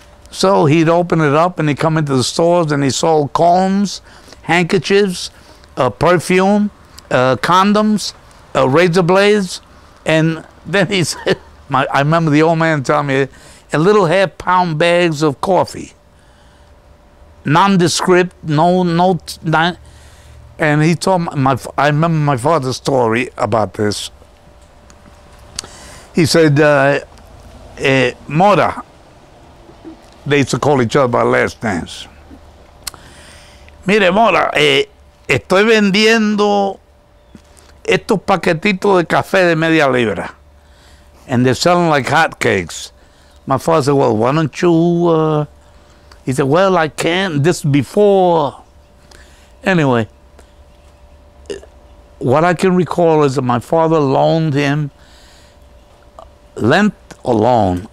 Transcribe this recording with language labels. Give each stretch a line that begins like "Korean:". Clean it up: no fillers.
English: So he'd open it up and he'd come into the stores and he sold combs, handkerchiefs, perfume, condoms, razor blades, and then he said, I remember the old man telling me, a little half-pound bags of coffee, nondescript, and he told I remember my father's story about this. He said, Mora, they used to call each other by last names.
Spanish: Mire, Mora, estoy vendiendo estos paquetitos de café de media libra.
English: And they're selling like hotcakes. My father said, well, why don't you, he said, well, I can't, this before. Anyway, what I can recall is that my father loaned him, lent or loan?